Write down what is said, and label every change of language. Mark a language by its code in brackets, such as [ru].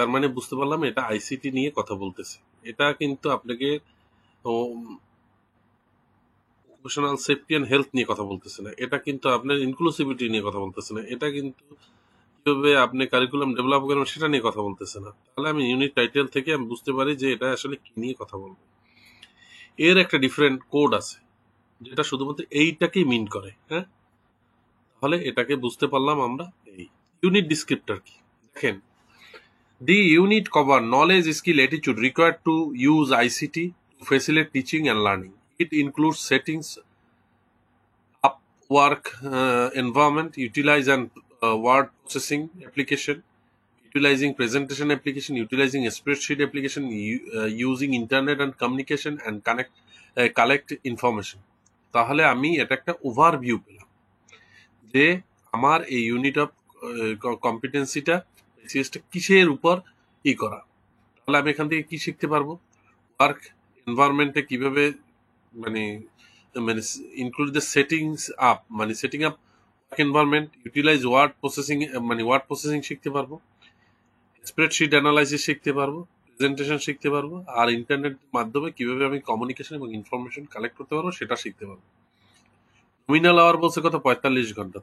[bn] তার মানে বুঝতে পারলাম এটা আইসিটি নিয়ে কথা বলতেছে। এটা কিন্তু আপনাকে অকুপেশনাল সেফটি অ্যান্ড হেলথ নিয়ে কথা বলতেছে না, এটা কিন্তু আপনার ইনক্লুসিভিটি নিয়ে কথা বলতেছে না, এটা কিন্তু কিভাবে আপনি কারিকুলাম ডেভেলপ করবেন সেটা নিয়ে কথা বলতেছে না। তাহলে আমি ইউনিট টাইটেল থেকে আমি বুঝতে পারি যে এটা আসলে কি নিয়ে কথা বলবো। এর একটা ডিফারেন্ট কোড আছে যেটা শুধুমাত্র এইটাকেই মিন করে। হ্যাঁ, তাহলে এটাকে বুঝতে পারলাম আমরা। এই ইউনিট ডিসক্রিপ্টর কি দেখেন, [en] the unit cover knowledge, skill, attitude required to use ICT to facilitate teaching and learning. It includes settings up work environment, utilize and word processing application, utilizing presentation application, utilizing a spreadsheet application, using internet and communication and collect information. [bn] তাহলে আমি এটা একটা overview পেলাম যে আমার এই unit of কম্পিটেন্সিটা সিএসটা কিসের উপর করা। তাহলে আমি এখান থেকে কি শিখতে পারবো? ওয়ার্ক এনভায়রনমেন্টে কিভাবে মানে মানে ইনক্লুড দ্য সেটিংস আপ, মানে setting up work environment, utilise word processing, মানে ওয়ার্ড প্রসেসিং শিখতে পারবো, স্প্রেডশিট অ্যানালাইসিস শিখতে পারবো, প্রেজেন্টেশন শিখতে পারবো, আর ইন্টারনেট মাধ্যমে কিভাবে আমি কমিউনিকেশন এবং ইনফরমেশন কালেক্ট করতে পারবো সেটা শিখতে পারবো। নমিনাল আওয়ার বলছে কত? 45 ঘন্টা।